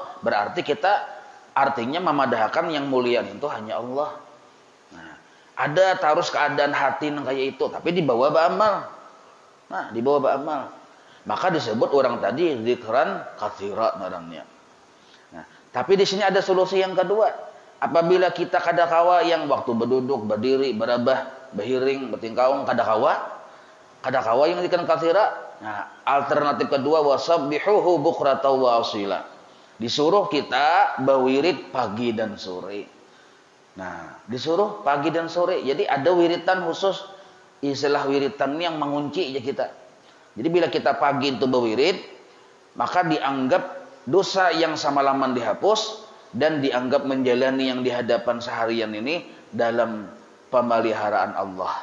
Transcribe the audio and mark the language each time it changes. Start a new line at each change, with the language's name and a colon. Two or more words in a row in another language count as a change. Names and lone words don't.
Indonesian: Berarti kita artinya memadahkan yang mulia itu hanya Allah. Nah, ada terus keadaan hati yang kayak itu, tapi dibawa beramal. Nah, dibawa beramal. Maka disebut orang tadi
Arabic: ذكرا كثيرا
Indonesian: namanya. Nah, tapi di sini ada solusi yang kedua.
Banjar: Apabila kita kadakawa yang waktu berduduk, berdiri, berabah, berhiring, bertingkaung, kadakawa yang
Arabic: ذكرا كثيرا.
Indonesian: Nah, alternatif kedua
Arabic: وسبحوه بكرة وأصيلا.
Indonesian: Disuruh kita berwirid pagi dan sore. Nah, disuruh pagi dan sore. Jadi ada wiritan khusus, istilah wiritan yang mengunci ya kita. Jadi bila kita pagi itu berwirid, maka dianggap dosa yang semalaman dihapus dan dianggap menjalani yang di hadapan seharian ini dalam pemeliharaan Allah.